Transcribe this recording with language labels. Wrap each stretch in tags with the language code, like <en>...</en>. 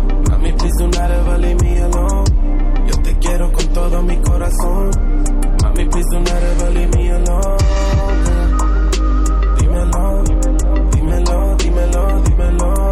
<en>Mami, please do not ever leave me alone.</en> <es>Yo te quiero con todo mi corazón.</es> <en>Mami, please do not ever leave me alone.</en> <es>Dímelo, dímelo, dímelo, dímelo.</es>